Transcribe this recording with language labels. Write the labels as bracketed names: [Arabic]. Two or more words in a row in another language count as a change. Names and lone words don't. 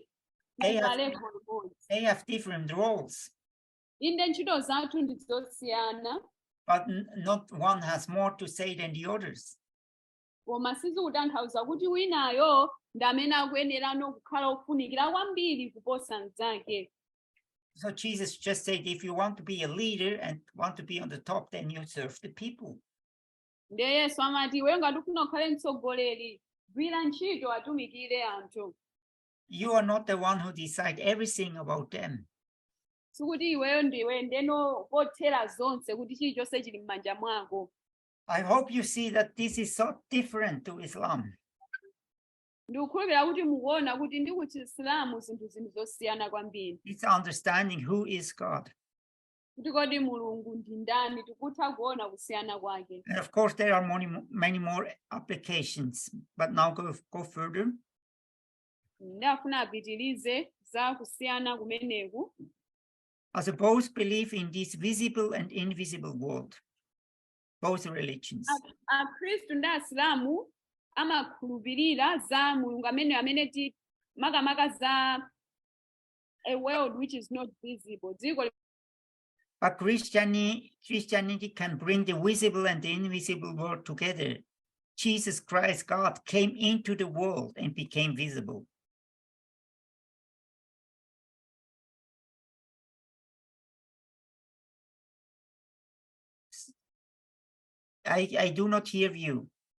[English] They have different roles. [Nyanja] Inde ntchito zathu ndi zosiyana. [English] But not one has more to say than the others. [Nyanja] Koma sizikutanthauza kuti winayo ndi amene akuyenerano kukhala ofunikira kwambiri kuposa mnzake. [English] So Jesus just said, if you want to be a leader and want to be on the top, then you serve the people. [Nyanja] Ndiye Yesu amati iweyo ngati ufuna ukhale mtsogoleri, gwira ntchito atumikire anthu. [English] You are not the one who decides everything about them. [Nyanja] Sikuti iweyo ndiwe ndeno pothera zonse kuti chilichonse chili m'manja mwako. [English] I hope you see that this is so different to Islam. [Nyanja] Ndikukhulupirira kuti mukuona kuti ndi ku Chisilamu zinthu zosiyana kwambiri. [English] It's understanding who is God. [Nyanja] Kuti kodi mulungu ndi ndani tikutha kuona kusiyana kwake. [English] And of course, there are many more applications, but now go further. [Nyanja] Ndafuna apitirize za kusiyana kumeneku. [English] As both believe in this visible and invisible world, both religions. [Nyanja] Akhristu ndi Asilamu amakhulupirira za mulungu amene ti makamaka za [English] a world which is not visible. But Christianity can bring the visible and the invisible world together. Jesus Christ, God, came into the world and became visible. I do not hear you.